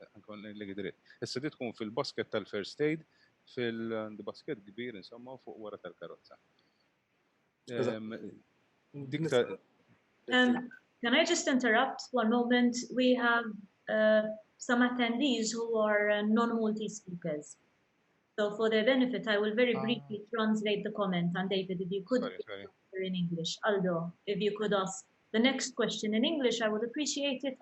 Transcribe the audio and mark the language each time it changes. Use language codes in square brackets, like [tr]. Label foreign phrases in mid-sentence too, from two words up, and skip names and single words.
[mt] nkun li dritt. Issa di tkun fil-basket tal- [en] first aid [mt] fil-basket kbir insomma fuq wara tal-karozza. Dik ta' [en] Can I just interrupt one moment? We have some attendees who are non-Maltese speakers. So for their benefit, I will very briefly translate the comment. And David, if you could Sorry. answer in English. Aldo, if you could ask the next question in English, I would appreciate it.